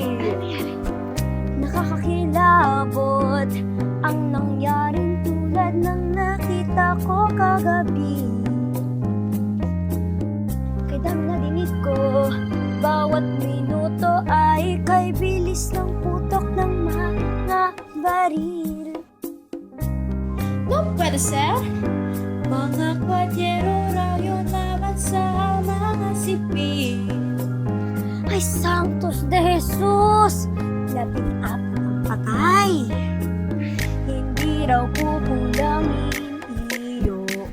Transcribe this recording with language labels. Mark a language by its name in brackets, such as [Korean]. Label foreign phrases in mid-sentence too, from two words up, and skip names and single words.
[Filipino] Nakakakilabot ang nangyaring tulad ng nakita ko kagabi. Kay dami na dinig ko, bawat minuto ay kay bilis ng putok ng mga baril. [Spanish] No puede ser! [Filipino] Mga kwadyero rayo laban sa mga sipil. [Spanish] Ay, Santos de Jesus! [Filipino] 14 ang patay. Hindi raw kukulangin iyon.